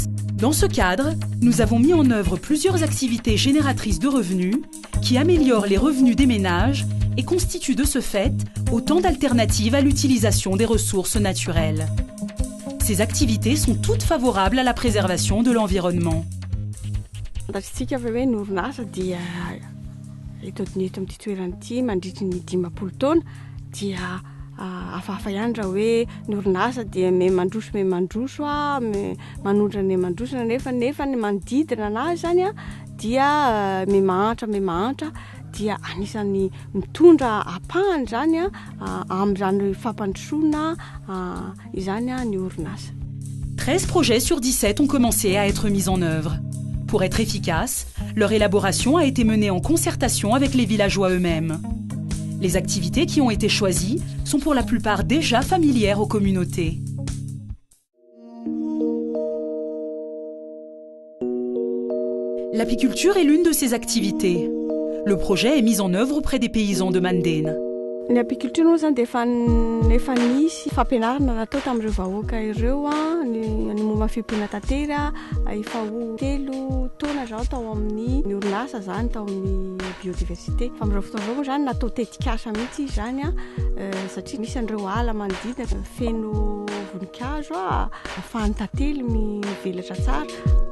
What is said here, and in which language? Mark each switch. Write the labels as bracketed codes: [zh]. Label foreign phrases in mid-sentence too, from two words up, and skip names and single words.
[fr] Dans ce cadre, nous avons mis en œuvre plusieurs activités génératrices de revenus qui améliorent les revenus des ménages et constituent de ce fait autant d'alternatives à l'utilisation des ressources naturelles. Ces activités sont toutes favorables à la préservation de l'environnement. [mg] Afahafa ihany raha hoe ny orinasa dia me mandroso manondrana mandrosona nefa ny manodidina anazy zany a dia me mahantra dia anisany mitondra apahany zany a amin'izany fampandrosoana izany a ny orinasa. [fr] 13 projets sur 17 ont commencé à être mis en œuvre. Pour être efficace, leur élaboration a été menée en concertation avec les villageois eux-mêmes. Les activités qui ont été choisies sont pour la plupart déjà familières aux communautés. L'apiculture est l'une de ces activités. Le projet est mis en œuvre auprès des paysans de Mandane. [mg] Ny apiculture moa zany dia efa nisy fampianarana natao tamin'ireo vahoaka ireo ny momba fiompiana tantely efa ho 3 taona zao tao amin'ny orinasa zany tao amin'ny biodiversité. Fa amin'izao fotoana izao moa zany natao tetikasa mihitsy izy zany satria misy an'ireo ala manodidina feno voninkazo ahafahan'ny tantely mivelatra tsara.